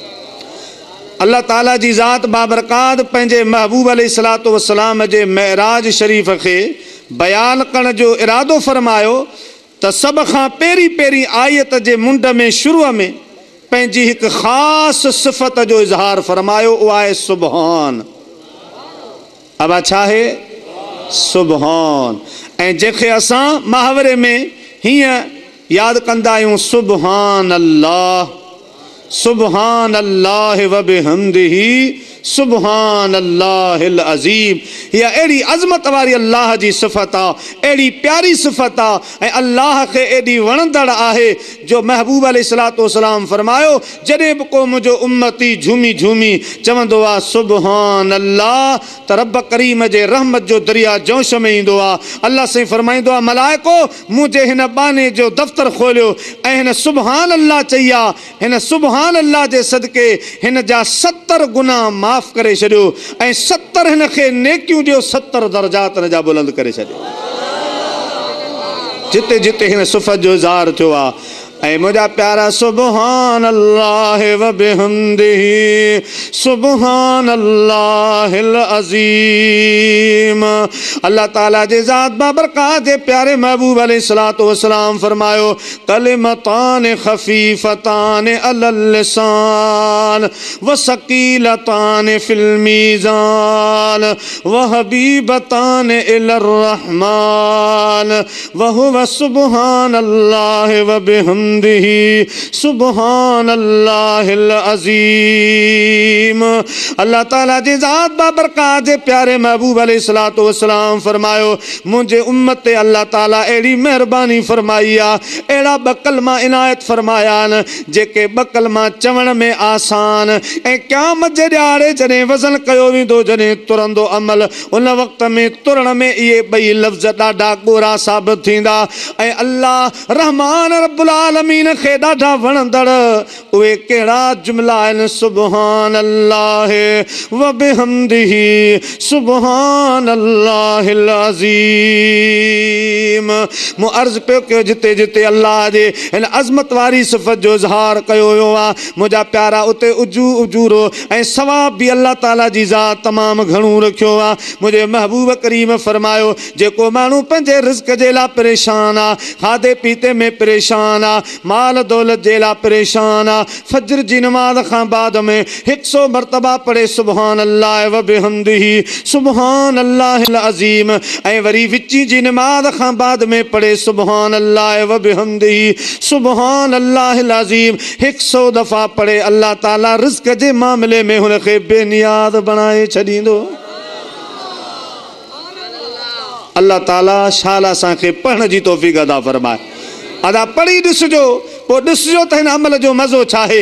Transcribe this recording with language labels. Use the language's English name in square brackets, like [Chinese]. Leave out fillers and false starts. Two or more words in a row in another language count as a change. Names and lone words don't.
[Sindhi] अल्लाह ताला जी ज़ात बाबरकात पंहिंजे महबूब [Arabic] عليه الصلاة والسلام [Sindhi] जे महराज शरीफ़ खे बयान करण जो इरादो फरमायो त सभ खां पहिरीं पहिरीं आयत जे मुंड में शुरूअ में पंहिंजी हिकु ख़ासि सिफ़त जो इज़हार फरमायो उहा आहे सुबहान। अब छा आहे सुबहान ऐं जंहिंखे असां मुहावरे में हीअं यादि कंदा आहियूं [Arabic] سبحان الله وبحمده سبحان الله العظيم. [Sindhi] हीअ अहिड़ी अज़मत वारी अल्लाह जी सिफ़त आहे अहिड़ी प्यारी सिफ़त आहे ऐं अल्लाह खे एॾी वणंदड़ आहे जो महबूब [Arabic] عليه الصلاة والسلام [Sindhi] फरमायो जॾहिं बि को मुंहिंजो उम्मती झूमी झूमी चवंदो आहे [Arabic] سبحان الله [Sindhi] त रब करीम जे रहमत जो दरिया जोश में ईंदो आहे। अल्लाह साईं फरमाईंदो आहे मलाइको मुंहिंजे हिन बाने जो दफ़्तर खोलियो ऐं हिन [Arabic] سبحان الله [Sindhi] चई आहे हिन [Arabic] سبحان الله [Sindhi] जे सदके हिन जा 70 गुनाह माफ़ करे छॾियो ऐं 70 हिन खे नेकियूं ॾियो 70 दर्जात हिन जा बुलंद करे छॾियो। जिते जिते हिन सिफ़त जो इज़हार थियो आहे ऐं मुंहिंजा प्यारा [Arabic] سبحان الله وبحمده سبحان الله العظيم. [Sindhi] अल्लाह ताला जे ज़ात बाबरकात जे प्यारे महबूब [Arabic] عليه الصلاة والسلام فرمايو كلمتان خفيفتان على اللسان وثقيلتان في الميزان وحبيبتان إلى الرحمن وهو سبحان الله وبحمده وبحمده سبحان الله العظيم. [Sindhi] अल्लाह ताला जी ज़ात बाबरकात जे प्यारे महबूब [Arabic] عليه الصلاة والسلام [Sindhi] फरमायो मुझे उम्मत ते अल्लाह ताला एड़ी मेहरबानी फरमाई आ, एड़ा बकलमा इनायत फरमाया न जेके बकलमा चवण में आसान ऐं क़यामत जे ॾियारे जॾहिं वज़न कयो वेंदो, जॾहिं तुरंदो अमल, उन वक़्त में तुरण में इहे ॿई लफ़्ज़ ॾाढा ॻोरा साबित थींदा ऐं अल्लाह रहमान [Arabic] رب العالمين [Sindhi] खे ॾाढा वणंदड़ उहे कहिड़ा जुमिला आहिनि। [Arabic] سبحان الله وبحمده سبحان الله العظيم. [Sindhi] मूं अर्ज़ पियो कयो जिते जिते अल्लाह जे हिन अज़मत वारी सिफ़त जो इज़हार कयो वियो आहे, मुंहिंजा प्यारा उते उजूरो ऐं सवाब भी अल्लाह ताला जी ज़ात तमामु घणो रखियो आहे। मुंहिंजे महबूब करीम फरमायो जेको माण्हू पंहिंजे रिज़्क़ जे लाइ परेशान आहे, खाधे पीते में परेशान आहे, माल दौलत जे लाइ परेशान आहे, फज्र जी नमाज़ खां बाद में 100 मरतबा पढ़े [Arabic] سبحان الله وبحمده سبحان الله العظيم [Sindhi] ऐं वरी विची जी नमाज़ खां बाद में पढ़े [Arabic] سبحان الله وبحمده سبحان الله العظيم [Sindhi] 100 दफ़ा पढ़े, अल्लाह ताला रिज़्क़ जे मामले में हुनखे बेनियाद बणाए छॾींदो। अल्लाह ताला शाला असांखे पढ़ण जी तौफ़ीक़ अदा फरमाए। अदा पढ़ी ॾिसजो, पोइ ॾिसजो त हिन अमल जो मज़ो छा आहे।